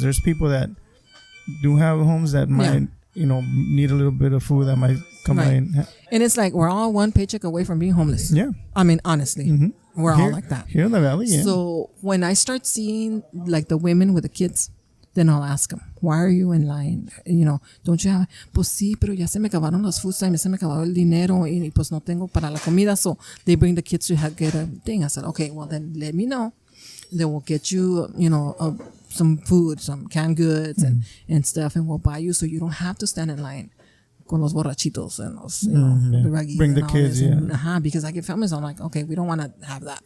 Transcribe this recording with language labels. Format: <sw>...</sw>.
<en>There's people that do have homes that might need a little bit of food that might come in. And it's like we're all one paycheck away from being homeless. Yeah, I mean, honestly, we're all like that here in the valley. Yeah. So when I start seeing like the women with the kids, then I'll ask them, why are you in line? You know, don't you have?</en> <es>Pues sí, pero ya se me acabaron los</es> <en>food stamps,</en> <es>ya se me acabó el dinero y pues no tengo para la comida.</es> <en>So they bring the kids to get a thing. I said, okay, well then let me know. Then we'll get you, some food, some canned goods and stuff, and we'll buy you so you don't have to stand in line</en> <es>con los borrachitos</es> <en>and los, the bring the kids, because I get families, I'm like, okay, we don't want to have that.</en>